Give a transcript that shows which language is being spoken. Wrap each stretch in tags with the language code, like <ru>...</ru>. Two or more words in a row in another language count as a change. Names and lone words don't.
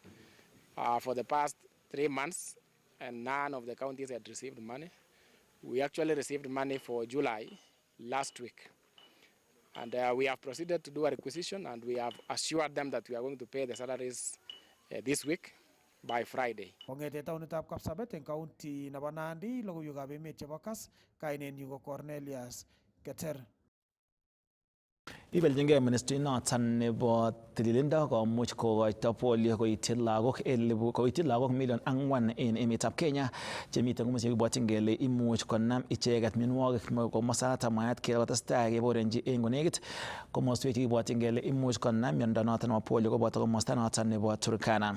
<en>For the past 3 months, and none of the counties had received money. We actually received money for July last week. And we have proceeded to do a requisition, and we have assured them that we are going to pay the salaries this week by Friday.</en> <kln>Kongete taunitab Kapsabet eng county nebo Nandi, logoiwekab emet chebo Kass, kainenyu ko Cornelius Keter. Ibeljingei ministry noton nebo tililindo komuch kokoito polio koityi lagok 4,000,000 en emetab Kenya chemiten komoswek chekibwotyin kele imuch konam icheket mionwogik komosaton mwaat kele kotestai keborenji en konekit komoswek chekibwotyin kele imuch konam miondo noton nebo polio koboto komosta noton nebo Turkana.</kln>